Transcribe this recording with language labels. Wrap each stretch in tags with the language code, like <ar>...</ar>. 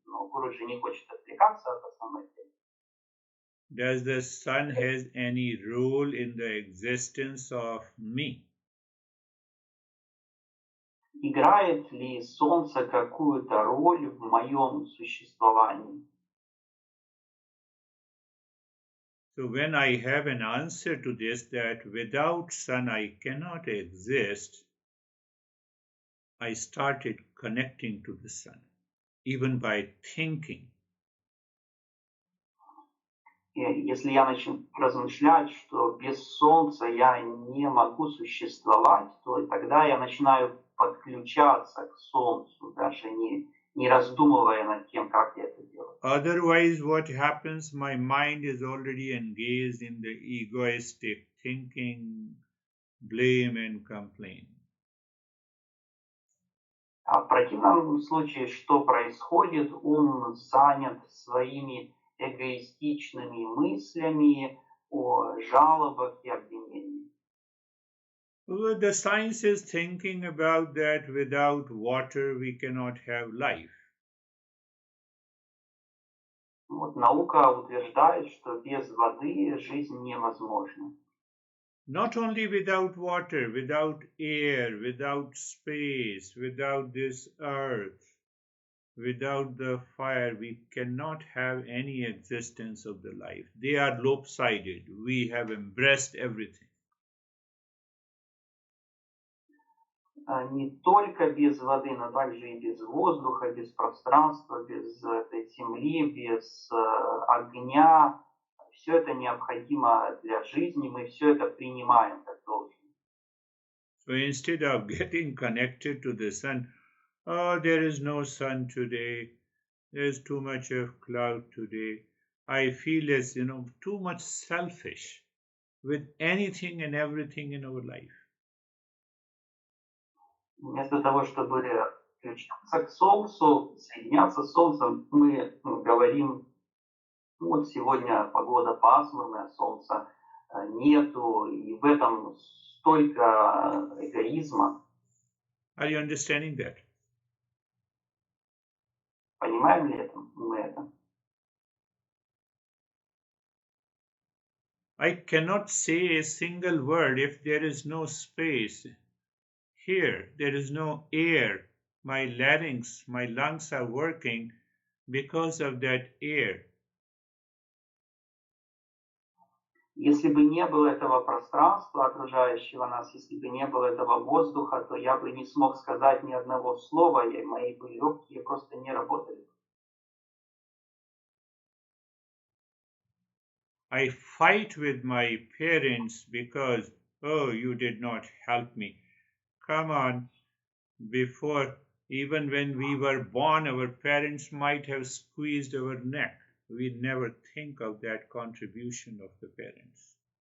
<ru>Но Гуру же не хочет отвлекаться от основной темы.</ru> <en>Does the sun has any role in the existence of me?</en> <ru>Играет ли Солнце какую-то роль в моем существовании?</ru> <en>So when I have an answer to this, that without sun I cannot exist, I started connecting to the sun, even by thinking.</en> <ru>И если я начну размышлять, что без Солнца я не могу существовать, то тогда я начинаю подключаться к Солнцу, даже не раздумывая над тем, как я это делаю.</ru> <en>Otherwise, what happens? My mind is already engaged in the egoistic thinking, blame and complain.</en> <ru>А в противном случае, что происходит? Ум занят своими эгоистичными мыслями о жалобах и обвинениях.</ru> <en>Well, the science is thinking about that without water we cannot have life.</en> <ru>Вот наука утверждает, что без воды жизнь невозможна.</ru> <en>Not only without water, without air, without space, without this earth, without the fire, we cannot have any existence of the life. They are lopsided. We have embraced everything.</en> <ru>Не только без воды, но также и без воздуха, без пространства, без этой земли, без огня. Все это необходимо для жизни, мы все это принимаем как должное.</ru> <en>So instead of getting connected to the sun, oh, there is no sun today, there's too much of cloud today, I feel as, too much selfish with anything and everything in our life.</en> <ru>Вместо того, чтобы включаться к Солнцу, соединяться с Солнцем, мы говорим, вот сегодня погода пасмурная, Солнца нету, и в этом столько эгоизма.</ru> <en>Are you understanding that?</en> <ru>Понимаем ли мы это?</ru> <en>I cannot say a single word if there is no space. Here, there is no air. My larynx, my lungs are working because of that air.</en> <ru>Если бы не было этого пространства, окружающего нас, если бы не было этого воздуха, то я бы не смог сказать ни одного слова, и мои бы легкие просто не работали.</ru> <en>I fight with my parents because, oh, you did not help me. Come on, before, even when we were born, our parents might have squeezed our neck. We never think of that contribution of the parents.</en>